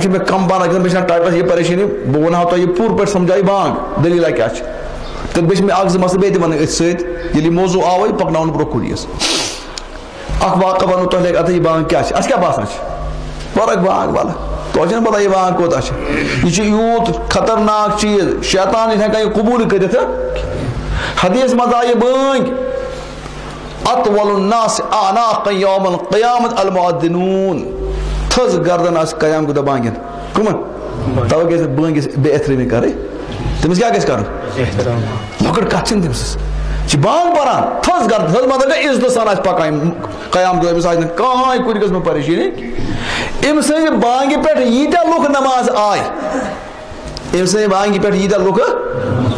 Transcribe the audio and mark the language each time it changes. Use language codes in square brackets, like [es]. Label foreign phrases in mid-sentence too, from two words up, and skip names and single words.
[ks] چھُ مےٚ کم پہن مےٚ چھِ ٹایمس یہِ پریشٲنی بہٕ ونہو تۄہہِ یہِ پوٗرٕ پٲٹھۍ سمجھاو یہِ بانگ دٔلیٖلہ کیٛاہ چھِ تہٕ بیٚیہِ چھِ مےٚ اکھ زٕ مسلہٕ بیٚیہِ تہِ وَنٕنۍ أتھۍ سۭتۍ ییٚلہِ یہِ موضوٗع آو یہِ پکناوُن برونٛہہ کُن یِس اکھ واقعہ وَنو تۄہہِ لگہِ اَتھ یہِ بانگ کیٛاہ چھِ اَسہِ کیٛاہ باسان چھِ فرق بانگ وَلہٕ تۄہہِ چھَنہٕ پتہ یہِ بانگ کوٗتاہ چھِ یہِ چھُ یوٗت خطرناک چیٖز شیطان چھُنہٕ ہٮ۪کان یہِ قبوٗل کٔرِتھ حدیث منٛز آیہِ بٲنگ [ar] اطول الناس اعناقا یوم القیامت المؤذنون [ks] تھٔز گردن آسہِ قیام کہِ دۄہ بانگٮ۪ن کٕمن تَوے گژھِ بٲنگِس بے احترٲمی کَرٕنۍ تٔمِس کیٛاہ گژھِ کَرُن لۄکٕٹ کَتھ چھِنہٕ تٔمِس یہِ چھِ بانگ پران تھٔز گردن تھٔز مطلب گٔے عزتہٕ سان آسہِ پَکان قیام دۄہ أمِس آسہِ نہٕ کٕہٕنۍ کُنہِ قٕسمٕچ پریشٲنی أمۍ سٕنٛزِ بانگہِ پٮ۪ٹھ ییٖتیاہ لُکھ نماز آے أمۍ سٕنٛزِ بانگہِ پٮ۪ٹھ ییٖتیاہ لُکھ